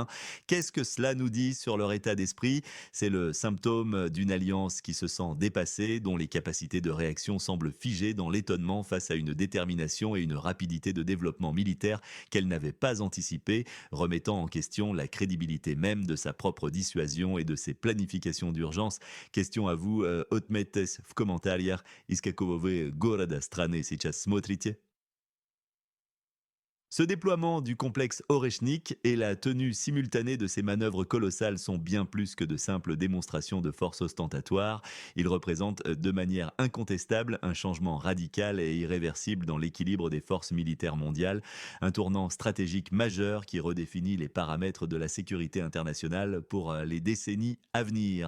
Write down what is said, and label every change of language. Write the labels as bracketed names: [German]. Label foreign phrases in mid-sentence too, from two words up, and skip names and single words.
[French] Qu'est-ce que cela nous dit sur leur état d'esprit? C'est le symptôme d'une alliance qui se sent dépassée, dont les capacités de réaction semblent figées dans l'étonnement face à une détermination et une rapidité de développement militaire qu'elle n'avait pas anticipée, remettant en question la crédibilité même de sa propre dissuasion et de ses planifications d'urgence. Question à vous, [Russian] odmetes в комментариях, из какого вы города страны сейчас смотрите? [French] Ce déploiement du complexe Oreshnik et la tenue simultanée de ces manœuvres colossales sont bien plus que de simples démonstrations de force ostentatoire. Ils représentent de manière incontestable un changement radical et irréversible dans l'équilibre des forces militaires mondiales, un tournant stratégique majeur qui redéfinit les paramètres de la sécurité internationale pour les décennies à venir.